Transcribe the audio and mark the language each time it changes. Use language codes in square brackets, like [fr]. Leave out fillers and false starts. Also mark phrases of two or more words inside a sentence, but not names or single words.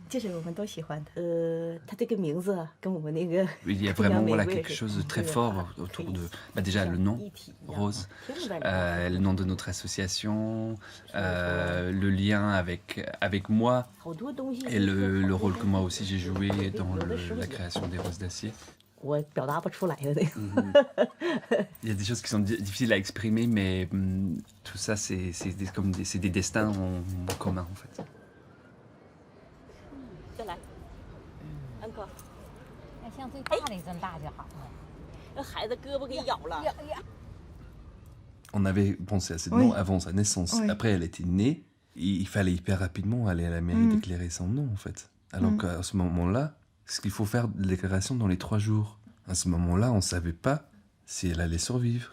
[fr] Il y a vraiment quelque chose de très fort autour de... déjà le nom, Rose, le nom de notre association, le lien avec moi et le rôle que moi aussi j'ai joué dans la création des Roses d'Acier. [zh] 我表达不出来的那个。 [fr] Il y a des choses qui sont difficiles à exprimer, mais tout ça, c'est des destins en commun, en fait. [zh] 再来，安哥，要像最大的这么大就好了。那孩子胳膊给咬了。 [fr] On avait pensé à cette Oui. nom avant sa naissance. Oui. Après, elle était née. Il fallait hyper rapidement aller à la mairie déclarer son nom, en fait. Alors qu'à ce moment-là, ce qu'il faut faire de déclaration dans les 3 jours. À ce moment-là, on ne savait pas si elle allait survivre.